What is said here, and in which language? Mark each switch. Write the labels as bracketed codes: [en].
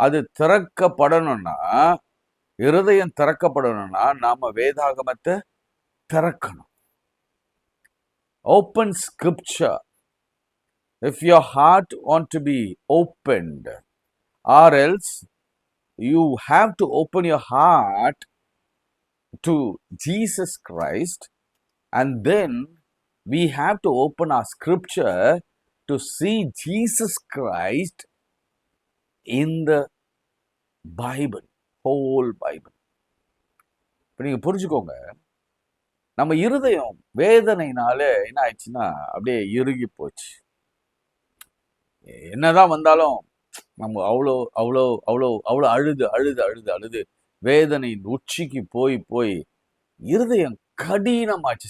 [ta] அது திறக்கப்படணும்னா, இருதயம் திறக்கப்படணும்னா நாம வேதாகமத்தை திறக்கணும். [en] Open scripture. If your heart want to be opened, or else you have to open your heart to Jesus Christ, and then we have to open our scripture to see Jesus Christ in the Bible, whole Bible. [ta] இப்போ நீங்க புரிஞ்சுக்கோங்க, நம்ம இருதயம் வேதனைனால என்ன ஆயிடுச்சுன்னா அப்படியே இறுகி போச்சு. என்னதான் வந்தாலும் நம்ம அவ்வளோ அவ்வளோ அவ்வளோ அவ்வளோ அழுது அழுது அழுது அழுது வேதனையின் உச்சிக்கு போய் போய் இருதயம் கடினமாச்சு.